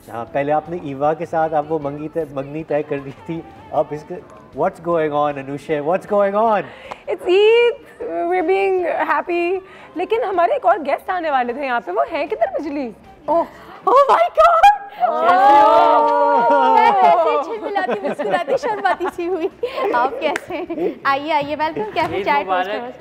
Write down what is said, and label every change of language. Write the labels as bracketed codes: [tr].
[hi] हाँ, पहले आपने ईवा के साथ आप वो मंगनी तय कर दी थी. अब इसके [en] What's going on, Anusha? What's going on? It's Eid. We're being happy. [hi] लेकिन हमारे एक और गेस्ट आने वाले थे यहाँ पे. वो हैं किधर बिजली? [en] Oh my God! [hi] मैं कैसे झिलमिलाती मुस्कुराती शर्माती सी हुई. आप कैसे? आइए वेलकम कैफे चाय टोस्टर.